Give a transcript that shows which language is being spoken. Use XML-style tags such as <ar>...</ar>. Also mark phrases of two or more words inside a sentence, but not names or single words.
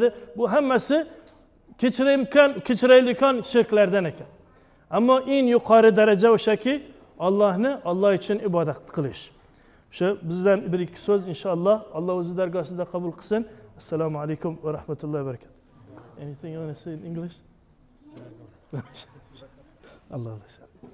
<uz>Bu hammasi kechiraydigan shirklardan ekan. Ammo eng yuqori daraja o'shaki, Alloh uchun ibodat qilish. O'sha bizdan bir ikki so'z inshaalloh Alloh o'zi dargosida qabul qilsin.</uz> <ar>السلام عليكم و رحمة الله و بركاته.</ar> <en>Anything you want to say in English? Allah bless you.</en>